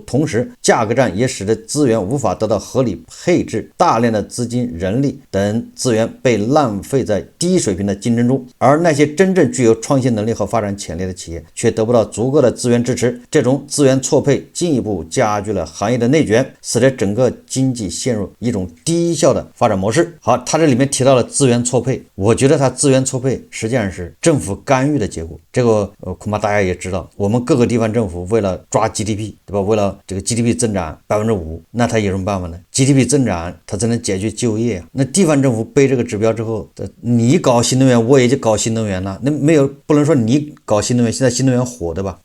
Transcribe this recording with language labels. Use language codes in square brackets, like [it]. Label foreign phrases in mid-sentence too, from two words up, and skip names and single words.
[zh] 同時，價格戰也使得資源無法得到合理配置，大量的資金、人力等資源被浪費在低水平的競爭中，而那些真正具有創新能力和發展潛力的企業卻得不到足夠的資源支持。這種資源錯配進一步加劇了行業的內卷，使得整個經濟陷入一種低效的發展模式。好，他這裡面提到了資源錯配，我覺得他資源錯配實際上是政府干預的結果。這個恐怕大家也知道，我們各个地方政府为了抓 GDP， 对吧？为了这個 GDP 增長5%，那他有什麼辦法呢？ GDP 增長，它才能解決就業啊。那地方政府背這個指標之後，你搞新能源，我也就搞新能源了。那沒有，不能說你搞新能源，現在新能源火的吧？